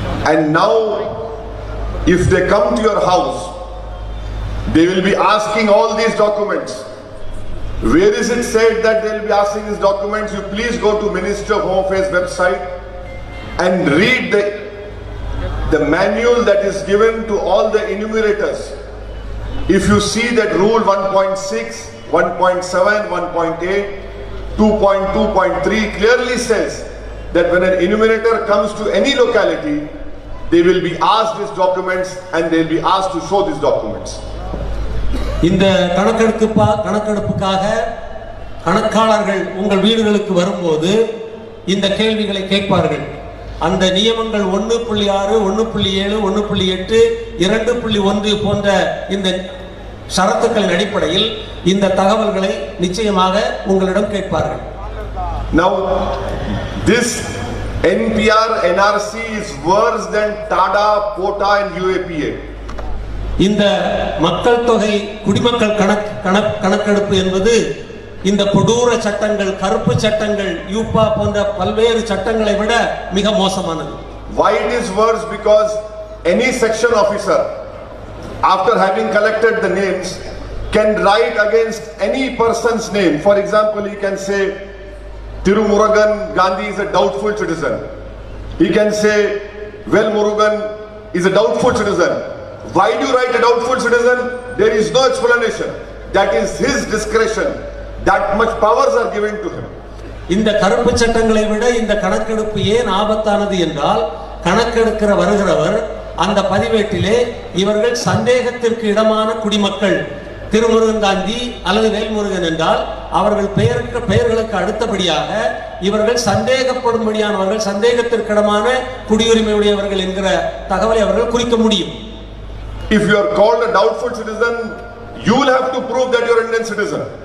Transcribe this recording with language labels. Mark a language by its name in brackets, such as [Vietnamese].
[English] And now if they come to your house, they will be asking all these documents. Where is it said that they will be asking these documents? You please go to Ministry of Home Affairs website and read the manual that is given to all the enumerators. If you see that rule 1.6, 1.7, 1.8, 2.2.3 clearly says that when an enumerator comes to any locality, they will be asked these documents and they will be asked to show these documents. [Tamil] இந்த கணக்கெடுப்புக்காக கணக்காளர்கள் உங்கள் வீடுகளுக்கு வரும்போது இந்த கேள்விகளை கேட்பார்கள். அந்த நியமங்கள் 1.6, 1.7, 1.8, 2.1 போன்ற இந்த ஷரத்துக்களின் அடிப்படையில் இந்த தகவல்களை நிச்சயமாக உங்களிடம் கேட்பார்கள். [English] Now this NPR NRC is worse than TADA, POTA and UAPA. [Tamil] இந்த மக்கள் தொகை குடிமக்கள் கணக்கெடுப்பு என்பது இந்த கொடூர சட்டங்கள், கருப்பு சட்டங்கள், யூபா போன்ற பல்வேறு சட்டங்களை விட மிக மோசமானது. [English] Why it is worse? Because any section officer, after having collected the names, can write against any person's name. For example, he can say Tirumurugan Gandhi is a doubtful citizen. He can say Well Murugan is a doubtful citizen. Why do you write a doubtful citizen? There is no explanation. That is his discretion. That much powers are given to him. [Tamil] இந்த கருப்பு சட்டங்களை விட இந்த கணக்கெடுப்பு ஏன் ஆபத்தானது என்றால், கணக்கெடுக்கிற வருகிறவர் அந்த பதிவேட்டிலே இவர்கள் சந்தேகத்திற்கு இடமான குடிமக்கள், திருமுருகன் காந்தி அல்லது வேல்முருகன் என்றால் அவர்கள் பெயர்களுக்கு அடுத்தபடியாக இவர்கள் சந்தேகப்படும்படியானவர்கள், சந்தேகத்திற்கிடமான குடியுரிமை உடையவர்கள் என்கிற தகவலை அவர்கள் குறிக்க முடியும். [English] If you are called a doubtful citizen, you will have to prove that you are an Indian citizen.